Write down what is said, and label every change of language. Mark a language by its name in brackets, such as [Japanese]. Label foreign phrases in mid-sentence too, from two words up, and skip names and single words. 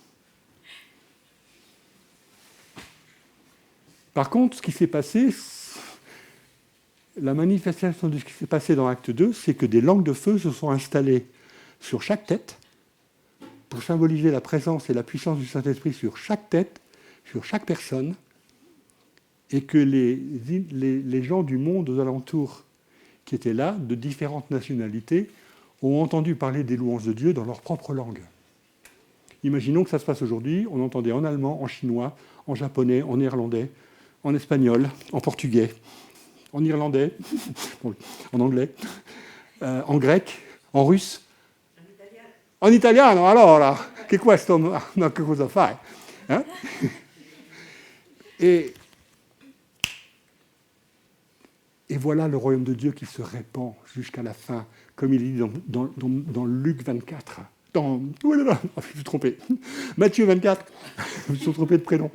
[French] Par contre, ce qui s'est passé, la manifestation de ce qui s'est passé dans Acte 2, c'est que des langues de feu se sont installées sur chaque tête, pour symboliser la présence et la puissance du Saint-Esprit sur chaque tête, sur chaque personne, et que les gens du monde aux alentours qui étaient là, de différentes nationalités, ont entendu parler des louanges de Dieu dans leur propre langue. Imaginons que ça se passe aujourd'hui, on entendait en allemand, en chinois, en japonais, en néerlandais, en espagnol, en portugais, en irlandais, en anglais, en grec, en russe, en [Italian] italiano, allora, che questo ma che cosa fai? [French] Hein? Et voilà le royaume de Dieu qui se répand jusqu'à la fin, comme il est dit dans Luc 24. Oh là là, je me suis trompé. Matthieu 24, je me suis trompé de prénom.